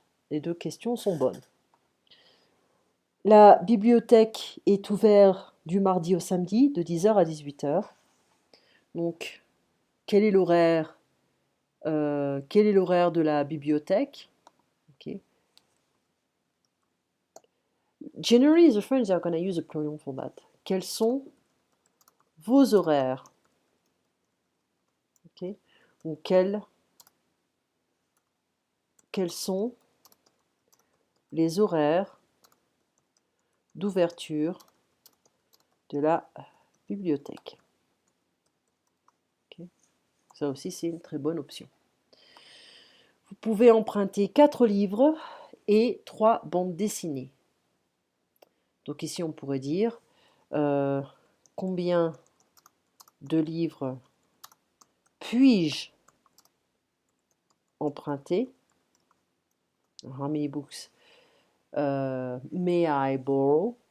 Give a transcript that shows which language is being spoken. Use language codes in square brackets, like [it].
[fr] Les deux questions sont bonnes. La bibliothèque est ouverte du mardi au samedi de 10h à 18h. Donc, quel est l'horaire de la bibliothèque? Okay. [en] Generally, the French are going to use a plural for that. [fr] Quels sont vos horaires? Okay. Ou quels sont les horaires d'ouverture de la bibliothèque? Okay. Ça aussi, c'est une très bonne option. Vous pouvez emprunter 4 livres et 3 bandes dessinées. Donc ici, on pourrait dire combien de livres puis-je emprunter? [en] How many books may I borrow?